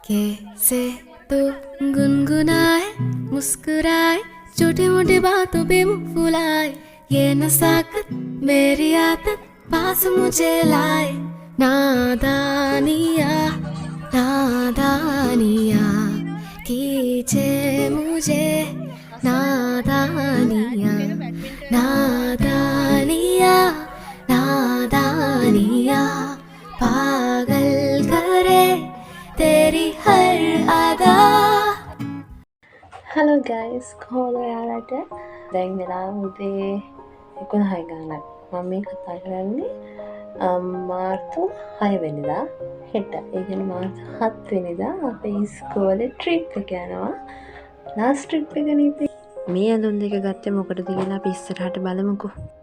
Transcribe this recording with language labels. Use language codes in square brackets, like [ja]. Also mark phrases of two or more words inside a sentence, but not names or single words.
[hi] कैसे तू गुनगुनाए मुस्कुराए छोटी मोटी बातों पे मुंह फुलाए ये नसाकत मेरी आदत पास मुझे लाए नादानिया नादानिया कीजे मुझे नादानिया नादानिया नादानिया पागल करे तेरी हर अदा [si] හලෝ ගයිස් කොහොමද ඔයාලට දැන් වෙලාව උදේ 11යි ගානක් මම මේ කතා කරන්නේ මාර්තු 6 වෙනිදා හෙට ඒ කියන්නේ මාර්තු 7 වෙනිදා අපේ ඉස්කෝලේ ට්‍රිප් එක යනවා [en] last trip [si] එක නේ මේ ඇඳුම් දෙක ගත්තේ මොකටද කියලා අපි ඉස්සරහට බලමුකෝ